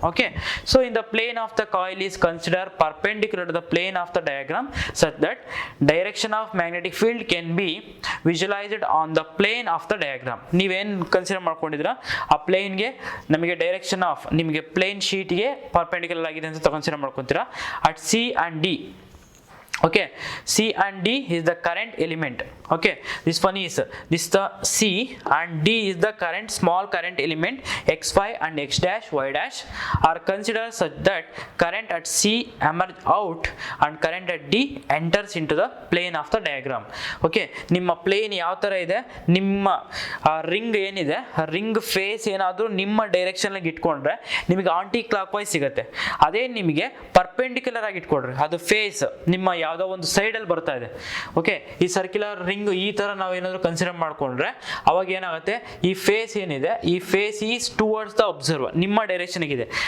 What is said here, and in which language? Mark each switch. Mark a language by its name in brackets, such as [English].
[English] Okay, so in the plane of the coil is consider perpendicular to the plane of the diagram such that direction of magnetic field can be visualized on the plane of the diagram. [Kannada] ನೀವೇನು consider ಮಾಡ್ಕೊಂಡಿದ್ರ ಆ ಪ್ಲೇನ್ಗೆ ನಮಗೆ direction of ನಿಮಗೆ plane ಶೀಟ್ಗೆ perpendicular ಆಗಿದೆ ಅಂತ consider ಮಾಡ್ಕೊಂತೀರಾ at C and D. [English] Okay, C and D is the current element. Okay, this the C and D is the small current element xy and x dash y dash are considered such that current at C emerge out and current at D enters into the plane of the diagram. [Kannada] Okay, ನಿಮ್ಮ plane ಯಾವ ಥರ ಇದೆ, ನಿಮ್ಮ ring ಏನಿದೆ ring face ಏನಾದರೂ ನಿಮ್ಮ ಡೈರೆಕ್ಷನ್ಗೆ ಇಟ್ಕೊಂಡ್ರೆ ನಿಮಗೆ ಆಂಟಿ ಕ್ಲಾಕ್ ವೈಸ್ ಸಿಗುತ್ತೆ. ಅದೇ ನಿಮಗೆ ಪರ್ಪೆಂಡಿಕ್ಯುಲರ್ ಆಗಿ ಇಟ್ಕೊಂಡ್ರೆ ಅದು ಫೇಸ್ ನಿಮ್ಮ ಯಾವುದೋ ಒಂದು ಸೈಡಲ್ಲಿ ಬರ್ತಾ ಇದೆ. ಓಕೆ, ಈ ಸರ್ಕ್ಯುಲರ್ ರಿಂಗ್ ಈ ಥರ ನಾವು ಏನಾದರೂ ಕನ್ಸಿಡರ್ ಮಾಡಿಕೊಂಡ್ರೆ ಅವಾಗ ಏನಾಗುತ್ತೆ, ಈ ಫೇಸ್ ಏನಿದೆ [English] ಈ face is towards the observer, [Kannada] ನಿಮ್ಮ ಡೈರೆಕ್ಷನ್ಗಿದೆ.